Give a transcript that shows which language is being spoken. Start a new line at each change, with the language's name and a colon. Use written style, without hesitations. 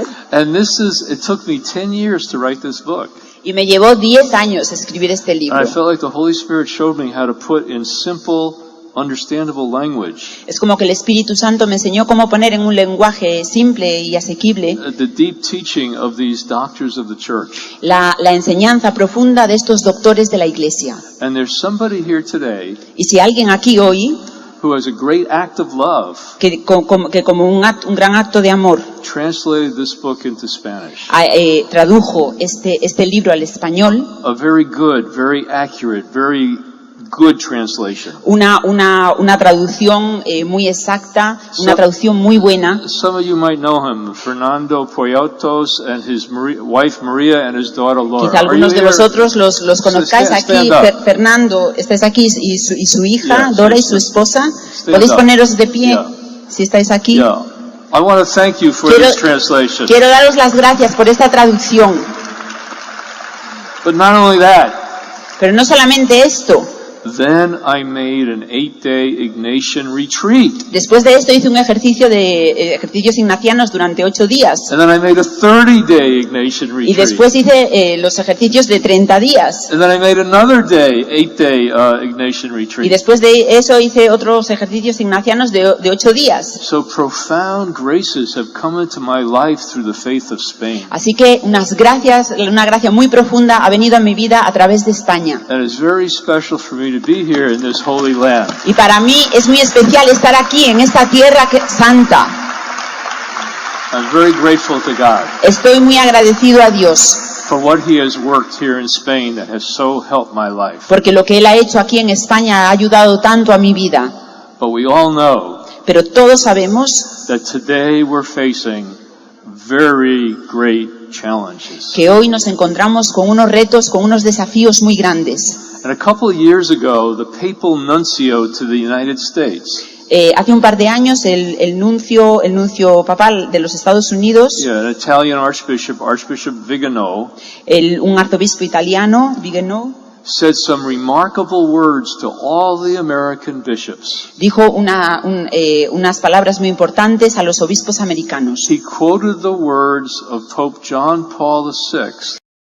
English: And it took me 10 years to write this book.
Spanish: Y me llevó 10 años escribir este libro.
English: And I felt like the Holy Spirit showed me how to put in simple, understandable language.
Spanish: Es como que el Espíritu Santo me enseñó cómo poner en un lenguaje simple y asequible
English: The deep teaching of these doctors of the church.
Spanish: la enseñanza profunda de estos doctores de la Iglesia.
English: And there's somebody here today
Spanish: Y si alguien aquí hoy
English: who has a great act of love
Spanish: que como un gran acto de amor
English: translated this book into Spanish.
Spanish: Tradujo este libro al español,
English: A very good, very accurate, very good translation.
Spanish: una traducción muy exacta, una traducción muy buena.
English: Some of you might know him, Fernando Poyatos and his wife Maria and his daughter Laura.
Spanish: Quizá algunos de vosotros los conozcáis aquí. Fernando, estáis aquí, y su hija, Dora, y su esposa. ¿Podéis poneros de pie si estáis aquí?
English: I want to thank you for this translation.
Spanish: Quiero daros las gracias por esta traducción.
English: But not only that.
Spanish: Pero no solamente esto.
English: Then I made an 8-day Ignatian retreat.
Spanish: Después de esto hice un ejercicio de ejercicios ignacianos durante 8 días.
English: And then I made a 30-day Ignatian retreat.
Spanish: Y después hice los ejercicios de 30 días.
English: And then I made another 8-day Ignatian retreat.
Spanish: Y después de eso hice otros ejercicios ignacianos de 8 días.
English: So profound graces have come into my life through the faith of Spain.
Spanish: Así que una gracia muy profunda ha venido a mi vida a través de España.
English: And it's very special for me to be here in this holy land.
Spanish: Y para mí es muy especial estar aquí en esta tierra santa.
English: I'm very grateful to God.
Spanish: Estoy muy agradecido a Dios.
English: For what He has worked here in Spain that has so helped my life.
Spanish: Porque lo que Él ha hecho aquí en España ha ayudado tanto a mi vida.
English: But we all know.
Spanish: Pero todos sabemos.
English: That today we're facing very great challenges.
Spanish: Que hoy nos encontramos con unos retos, con unos desafíos muy grandes.
English: And a couple of years ago, the papal nuncio to the United States.
Spanish: Hace un par de años el nuncio papal de los Estados Unidos.
English: Yeah, an Italian archbishop, Archbishop Vigano.
Spanish: Un arzobispo italiano, Vigano.
English: Said some remarkable words to all the American bishops.
Spanish: Dijo unas palabras muy importantes a los obispos americanos.
English: He quoted the words of Pope John Paul II.